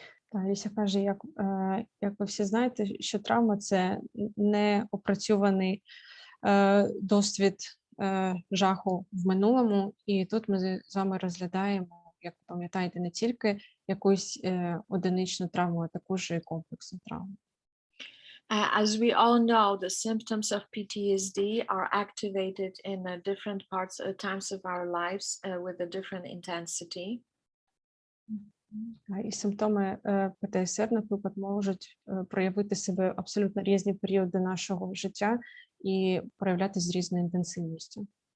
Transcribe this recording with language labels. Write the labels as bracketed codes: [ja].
[uk] Алісія каже, як ви всі знаєте, що травма – це неопрацьований досвід жаху в минулому, і тут ми з вами розглядаємо, як ви пам'ятаєте, не тільки якусь одиничну травму, а також і комплексну травму. [en] As we all know, the symptoms of PTSD are activated in different times of our lives with a different intensity. [uk] І симптоми ПТСР, наприклад, можуть проявити себе в абсолютно різні періоди нашого життя і проявлятися з різною інтенсивністю.